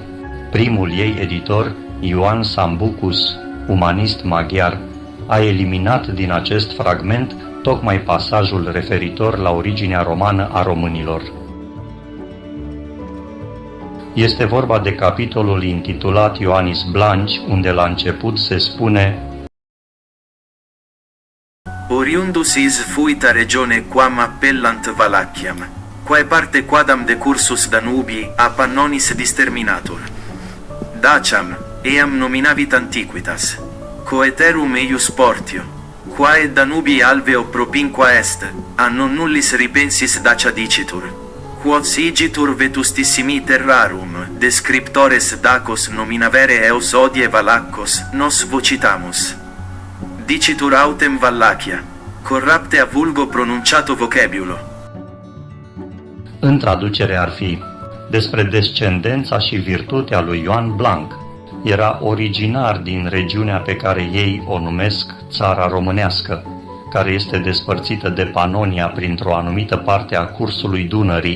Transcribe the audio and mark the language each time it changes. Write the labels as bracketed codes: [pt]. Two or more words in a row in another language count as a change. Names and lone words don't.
[ro] Primul ei editor, Ioan Sambucus, umanist maghiar, a eliminat din acest fragment tocmai pasajul referitor la originea romană a românilor. Este vorba de capitolul intitulat Ioannis Blanci, unde la început se spune [la] Oriundus is fuita regione quam appellant Valachiam, quae parte quadam decursus Danubii a Pannonis disterminatur. Daciam, eam nominavit antiquitas, coeterum eius portio, quae Danubii alveo propinqua est, a non nullis ripensis Dacia dicitur. Quod igitur vetustissimi terrarum, descriptores Dacos nominavere eos odie Valaccos, nos vocitamus. Dicitur autem Wallachia, corrupte a vulgo pronunciato vocabulo. [ro] În traducere ar fi: despre descendența și virtutea lui Ioan Blanc. Era originar din regiunea pe care ei o numesc Țara Românească, care este despărțită de Panonia printr-o anumită parte a cursului Dunării.